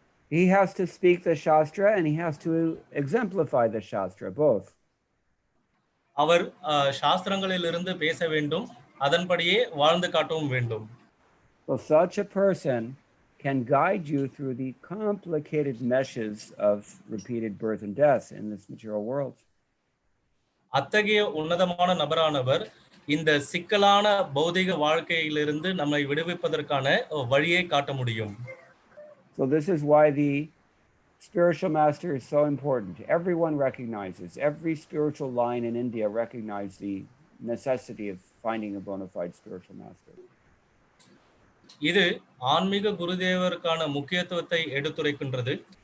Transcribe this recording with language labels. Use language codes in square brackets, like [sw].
[en] He has to speak the Shastra and he has to exemplify the Shastra, both. [ta] அவர் சாஸ்திரங்களிலிருந்து பேச வேண்டும், அதன்படியே வாழ்ந்து காட்டவும் வேண்டும். [en] So such a person can guide you through the complicated meshes of repeated birth and death in this material world. [ta] அத்தகைய உன்னதமான நபரானவர் இந்த சிக்கலான பௌதிக வாழ்க்கையிலிருந்து நம்மை விடுவிப்பதற்கான வழியை காட்ட முடியும். [en] So this is why the spiritual master is so important. Everyone recognizes, every spiritual line in India recognizes the necessity of finding a bona fide spiritual master. [ta] இது ஆன்மீக குருதேவருக்கான முக்கியத்துவத்தை எடுத்துரைக்கின்றது.